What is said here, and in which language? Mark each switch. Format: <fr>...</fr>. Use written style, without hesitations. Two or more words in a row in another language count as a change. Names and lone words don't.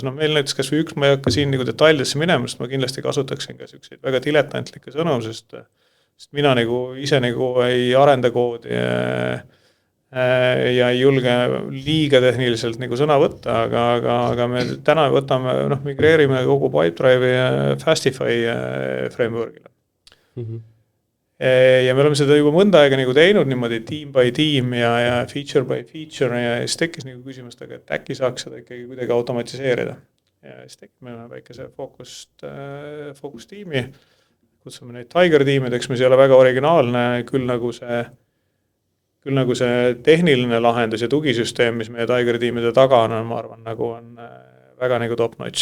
<et>No meil näiteks kas või üks, ma ei hakka siin nagu detailidesse minema, sest ma kindlasti kasutaksin ka selliseid väga diletantlikke sõnu, sest mina nagu ise nagu ei arenda koodi ja ei julge liiga tehniliselt nagu sõna võtta, aga me täna võtame, migreerime kogu Pipedrive'i Fastify framework'ile. Ja me oleme seda juba mõnda aega nagu teinud niimoodi</et> <en>team by team</en> <et>ja</et> <en>feature by feature</en> <et>ja siis tekkis nagu küsimust, aga et äkki saaks seda ikkagi kuidagi automatiseerida. Ja siis tekkis meil väikese focus tiimi, kutsume neid Tiger tiimideks, mis ei ole väga originaalne, küll nagu see tehniline lahendus ja tugisüsteem, mis meie Tiger tiimide taga on, ma arvan, nagu on väga nagu</et> <en>top notch.</en>